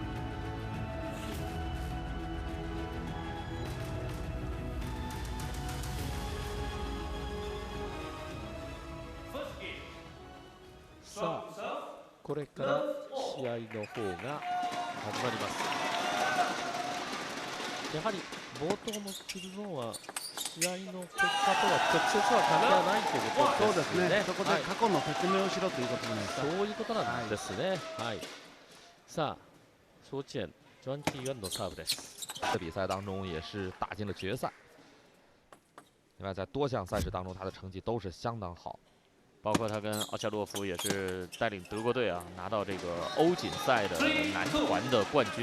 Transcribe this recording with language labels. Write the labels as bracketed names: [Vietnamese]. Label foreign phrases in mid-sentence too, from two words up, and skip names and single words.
[Japanese] さあ、これから試合の方が始まります。やはり冒頭のキルゾーンは試合の結果とは直接は関係ないということですね。そうですね。そこで過去の説明をしろということじゃないですか。そういうことなんですね。はい。さあ， [Chinese] 说见专技院的 serve です。这比赛当中也是打进了决赛。另外，在多项赛事当中，他的成绩都是相当好。包括他跟奥恰洛夫也是带领德国队啊拿到这个欧锦赛的男团的冠军。